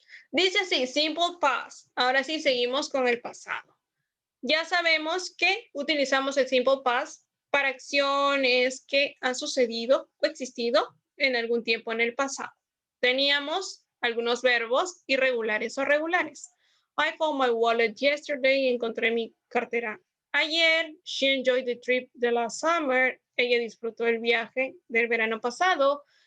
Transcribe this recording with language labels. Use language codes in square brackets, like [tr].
[es] Dice así, simple past. Ahora sí seguimos con el pasado. Ya sabemos que utilizamos el simple past para acciones que han sucedido o existido en algún tiempo en el pasado. Teníamos algunos verbos irregulares o regulares. [en] I found my wallet yesterday. [es] Encontré mi cartera ayer. [en] She enjoyed the trip the last summer. [es] Ella disfrutó el viaje del verano pasado.